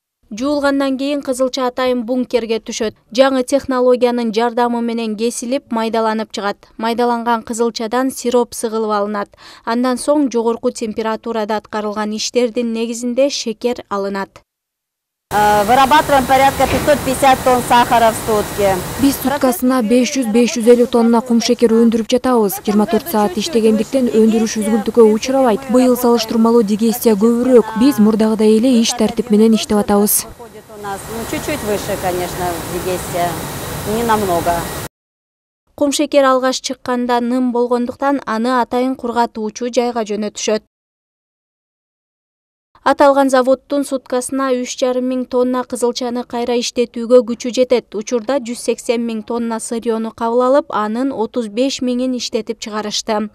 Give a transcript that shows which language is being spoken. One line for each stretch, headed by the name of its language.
Kyrgyz: Жуулгандан кийин кызылча атайын бункерге түшөт. Жаңы технологиянын жардамы менен кесилип, майдаланып чыгат. Майдаланган кызылчадан сироп сыгылып алынат. Андан соң жогорку температурада аткарылган иштердин негизинде шекер алынат.
Russian: Вырабатываем порядка 550 тонн сахара в сутки.
Kyrgyz: Биз суткасына 500-550 тонна кум шекер өндүрүп жатабыз. 24 саат иштегендиктен өндүрүш үзгүлтүккө учурабайт. Быйыл салыштырмалуу дигестия көбүрөөк. Биз мурдагыдай эле иш тартип менен иштеп атабыз.
Russian: Чуть-чуть выше, конечно, дигестия. не намного.
Kyrgyz: Кумшекер алгаш чыкканда ным болгондуктан аны атайын кургатуучу жайга жөнөтүшөт. Аталган заводдун суткасына 3,5 миң тонна кызылчаны кайра иштетүүгө күчү жетет. Учурда 180 миң тонна сырьёну кабыл алып, анын 35 миңин иштетип чыгарышты.